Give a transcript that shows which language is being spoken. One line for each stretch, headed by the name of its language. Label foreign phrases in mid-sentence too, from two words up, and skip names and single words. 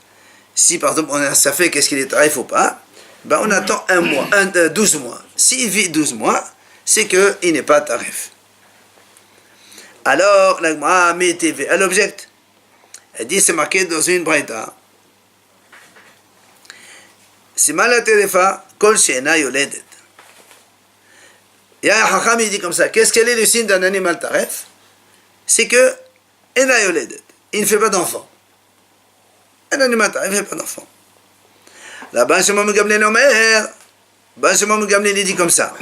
French: Si par exemple on a ça fait qu'est-ce qu'il est taref ou pas, ben on attend 12 mois. S'il vit 12 mois, c'est qu'il n'est pas tarif. Alors, la Gemara met TV. Elle objecte. Elle dit, c'est marqué dans une braïta.
Hebrew: סימן לטריפה כל שאינה יולדת.
French: Il y a un hacham, il dit comme ça. Qu'est-ce qu'elle est le signe d'un animal tarif? C'est que,
Hebrew: אינה יולדת.
French: Il ne fait pas d'enfant. Un animal tarif ne fait pas d'enfant. Là-bas, Shimon Gamliel Omer. Shimon Gamliel, il dit comme ça.